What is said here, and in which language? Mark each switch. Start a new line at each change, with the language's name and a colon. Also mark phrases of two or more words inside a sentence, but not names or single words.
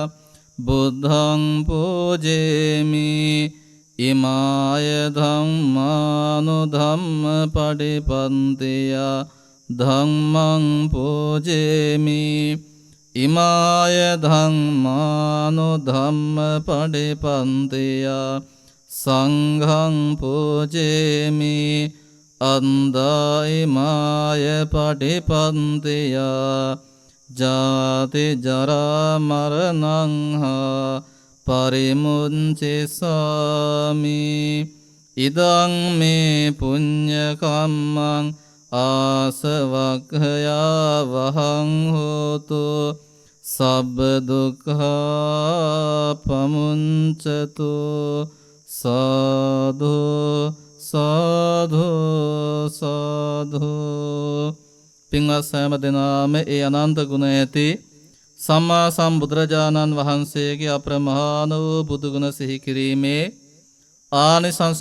Pali: බුද්ධං පූජේමි ඉමාය ධම්මානුධම්ම පටිපන්තියා ධම්මං පූජේමි ඉමාය ධම්මානුධම්ම පටිපන්තියා සංඝං පූජේමි අන්දායිමාය පටිපන්තියා ජාති ජරා මරණං හා පරිමුංචිසාමි ඉදං මේ පුඤ්ඤ කම්මං ආසවක්ඛයා වහං හෝතු සබ්බ දුක්ඛා පමුංචතු සාධු සාධු සාධු.
Sinhala: පින්වත් සෑම දෙනාම ඒ අනන්ත ගුණ ඇති සම්මා සම්බුදුරජාණන් වහන්සේගේ අප්‍රමාණ වූ බුදු ගුණ සිහි කිරීමේ ආනිසංස